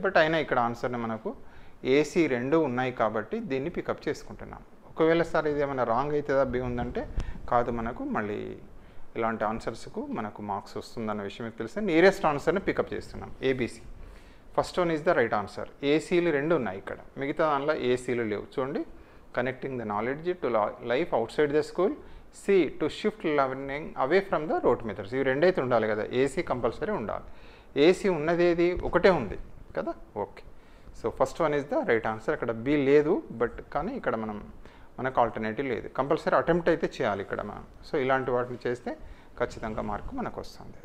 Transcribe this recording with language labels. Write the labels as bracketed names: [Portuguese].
[Telugu] But అయినా ఇక్కడ ఆన్సర్ని మనకు ఏసీ 2 ఉన్నాయి కాబట్టి దీన్ని పికప్ చేసుకుంటున్నాం. ఒకవేళ సార్ ఇది ఏమైనా రాంగ్ అవుతుందా బి ఉందంటే కాదు, మనకు మళ్ళీ ఇలాంటి ఆన్సర్స్కు మనకు మార్క్స్ వస్తుందన్న విషయం మీకు తెలిస్తే నియరెస్ట్ ఆన్సర్ని పికప్ చేస్తున్నాం. [English] ABC first one is the right answer. [Telugu] ఏసీలు 2 ఉన్నాయి ఇక్కడ, మిగతా దానిలో ఏసీలు లేవు. చూడండి [English] connecting the knowledge to life outside the school. C, to shift learning away from the rote methods. [Telugu] ఇవి రెండైతే ఉండాలి కదా, ఏసీ కంపల్సరీ ఉండాలి. ఏసీ ఉన్నది ఏది, ఒకటే ఉంది కదా. [English] Okay, so first one is the right answer. [Telugu] అక్కడ బి లేదు, బట్ కానీ ఇక్కడ మనకు ఆల్టర్నేటివ్ లేదు. కంపల్సరీ అటెంప్ట్ అయితే చేయాలి ఇక్కడ మనం. సో ఇలాంటి వాటిని చేస్తే ఖచ్చితంగా మార్కు మనకు వస్తుంది.